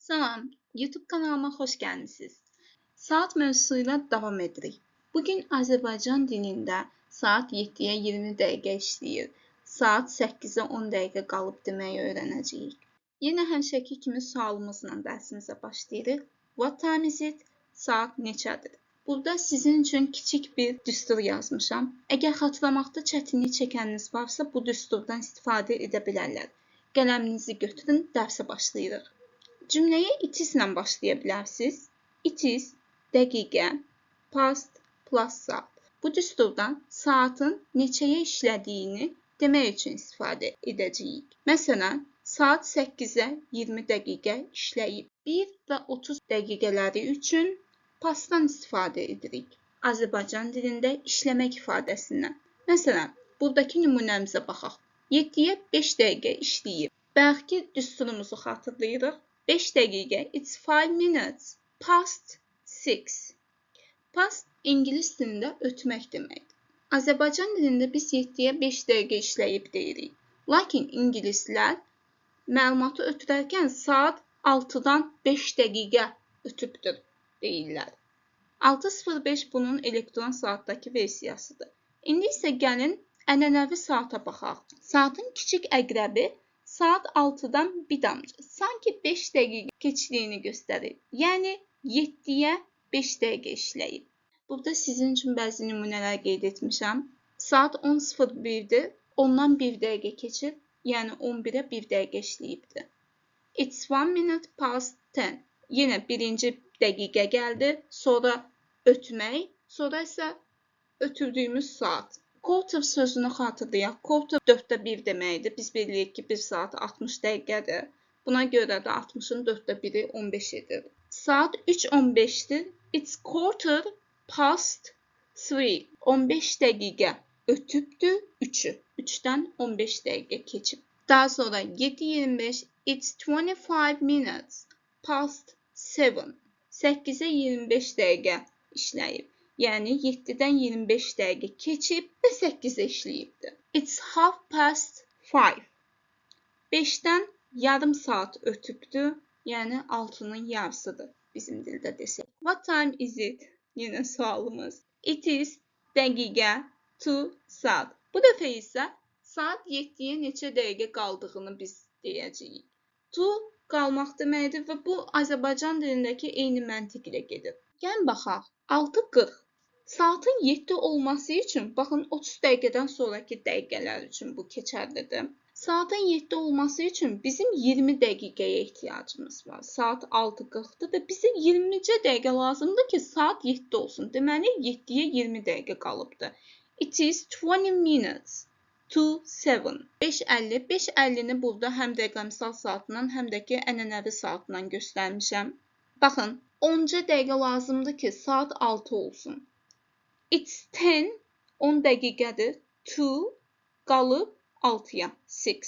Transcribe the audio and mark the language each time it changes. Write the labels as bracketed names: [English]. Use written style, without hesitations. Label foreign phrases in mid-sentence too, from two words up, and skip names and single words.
[Azerbaijani] Salam, YouTube kanalıma xoş gəlmisiniz. Saat mövzusuyla davam edirik. Bugün Azərbaycan dilində saat 7-yə 20 dəqiqə işləyir. Saat 8-ə 10 dəqiqə qalıb deməyi öyrənəcəyik. Yenə həmişəki kimi sualımızla dərsimizə başlayırıq. [English] What time is it? [Azerbaijani] Saat neçədir? Burada sizin üçün kiçik bir düstur yazmışam. Əgər xatırlamaqda çətinlik çəkəniniz varsa, bu düsturdan istifadə edə bilərlər. Qələminizi götürün, dərsə başlayırıq. Cümləyə [English] it is [Azerbaijani] ilə başlaya bilərsiniz. [English] It is, [Azerbaijani] dəqiqə, past, plus saat. Bu düsturdan saatın neçəyə işlədiyini demək üçün istifadə edəcəyik. Məsələn, saat 8-ə 20 dəqiqə işləyib. 1 və 30 dəqiqələri üçün pastdan istifadə edirik. Azərbaycan dilində işləmək ifadəsindən. Məsələn, buradakı nümunəmizə baxaq. 7-yə 5 dəqiqə işləyib. Bəlkə düsturumuzu xatırlayırıq. 5 dəqiqə, [English] it's 5 minutes, past 6. [Azerbaijani] Past ingilis dilində ötmək deməkdir. Azərbaycan dilində biz 7-yə 5 dəqiqə işləyib deyirik. Lakin ingilislər məlumatı ötürərkən saat 6-dan 5 dəqiqə ötübdür deyirlər. 6:05 bunun elektron saatdakı versiyasıdır. İndi isə gəlin ənənəvi saata baxaq. Saatın kiçik əqrəbi saat 6-dan bir damcı, sanki 5 dəqiqə keçdiyini göstərir. Yəni 7-yə 5 dəqiqə işləyib. Burada sizin üçün bəzi nümunələr qeyd etmişəm. Saat 10:01-dir, ondan 1 dəqiqə keçib, yəni 11-ə 1 dəqiqə işləyibdir. [English] It's 1 minute past 10. [Azerbaijani] Yenə birinci dəqiqə gəldi, sonra ötmək, sonra isə ötürdüyümüz saat. Quarter sözünü xatırlayaq. Quarter 4də 1 deməkdir. Biz bilirik ki, 1 saat 60 dəqiqədir. Buna görə də 60-ın 4də 1-i 15 edir. Saat 3:15-dir. [English] It's quarter past 3. [Azerbaijani] 15 dəqiqə ötübdür 3-ü. 3-dən 15 dəqiqə keçib. Daha sonra 7:25. [English] It's 25 minutes past 7. [Azerbaijani] 8-ə 25 dəqiqə işləyib. Yəni 7-dən 25 dəqiqə keçib və 8-ə işləyibdir. [English] It's half past 5. [Azerbaijani] 5-dən yarım saat ötübdür, yəni 6-nın yarısıdır bizim dildə desək. [English] What time is it? [Azerbaijani] Yenə sualımız. [English] It is, [Azerbaijani] dəqiqə, to, saat. Bu dəfə isə saat 7-yə neçə dəqiqə qaldığını biz deyəcəyik. To, qalmaq deməkdir və bu Azərbaycan dilindəki eyni məntiq ilə gedir. Gəlin baxaq. 6:40. Saatın 7 olması üçün, baxın 30 dəqiqədən sonraki dəqiqələr üçün bu keçərlidir. Saatın 7 olması üçün bizim 20 dəqiqəyə ehtiyacımız var. Saat 6:40-dır və bizə 20-cə dəqiqə lazımdır ki, saat 7 olsun. Deməli, 7-yə 20 dəqiqə qalıbdır. [English] It is 20 minutes to 7. 5:50. [Azerbaijani] 5:50-ni burada həm rəqəmsal saatla, həm də ki, ənənəvi saatla göstərmişəm. Baxın, 10-ca dəqiqə lazımdır ki, saat 6 olsun. It's 10, 10 dəqiqədir. To, qalıb 6-ya, 6.